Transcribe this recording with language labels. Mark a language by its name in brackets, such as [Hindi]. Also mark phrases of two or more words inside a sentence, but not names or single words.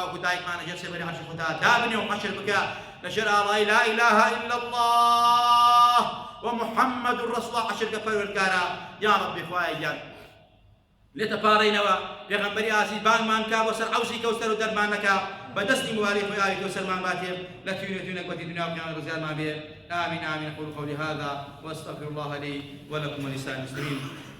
[Central Kurdish] باوکو دایکمان ئەجەر سێبەری عەرشی خوددا دابنێ و حەشر بکە لەژێر ئاڵای [Arabic] لا ئیلاهە ئیلا الله ومحەممەد رەسوڵ الله [Central Kurdish] حەشر بکە پەروەردگارە یا ڕەبی خوایە گیان لێتە پاڕێنەوە پێغەمبەری ئازیز بانگمان کا بۆ سەر عەوزی کەوسەر و دەرمانەکە بەدەستی موالی خۆی ئاوی کەوسەرمان باتێ لە توێنێتونە گوتی دنیا و قیامەت ڕزگارمان بێ [Arabic] آمين آمين أقول قولي هذا وأستغفر الله لي ولكم ولسائر المسلمين